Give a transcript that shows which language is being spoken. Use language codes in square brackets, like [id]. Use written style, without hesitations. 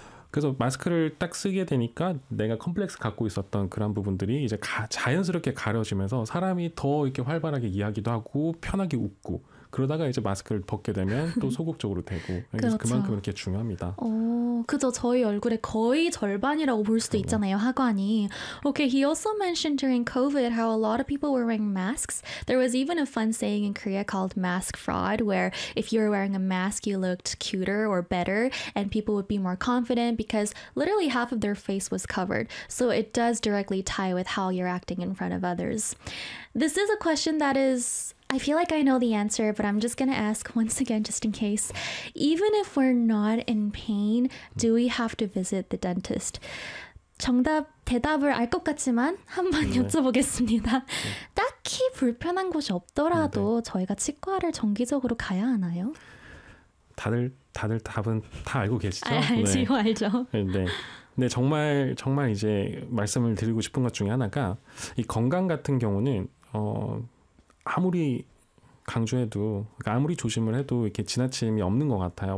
[ko] 그래서 마스크를 딱 쓰게 되니까 내가 컴플렉스 갖고 있었던 그런 부분들이 이제 자연스럽게 가려지면서 사람이 더 이렇게 활발하게 이야기도 하고 편하게 웃고 그러다가 이제 마스크를 벗게 되면 또 소극적으로 되고 그래서 그렇죠. 그만큼 이렇게 중요합니다. 그죠. 저희 얼굴의 거의 절반이라고 볼 수도 있잖아요. 하관이. [en] Okay, he also mentioned during COVID how a lot of people were wearing masks. There was even a fun saying in Korea called mask fraud, where if you were wearing a mask, you looked cuter or better, and people would be more confident because literally half of their face was covered. So it does directly tie with how you're acting in front of others. This is a question that is... I feel like I know the answer, but I'm just going to ask once again, just in case. Even if we're not in pain, do we have to visit the dentist? [ko] 정답, 대답을 알 것 같지만 한번 네. 여쭤보겠습니다. 네. 딱히 불편한 곳이 없더라도 네, 네. 저희가 치과를 정기적으로 가야 하나요? 다들 답은 다 알고 계시죠? 알지요, 네. 알죠. 네. 네, 정말 이제 말씀을 드리고 싶은 것 중에 하나가 이 건강 같은 경우는 아무리 강조해도, 그러니까 아무리 조심을 해도 이렇게 지나침이 없는 것 같아요.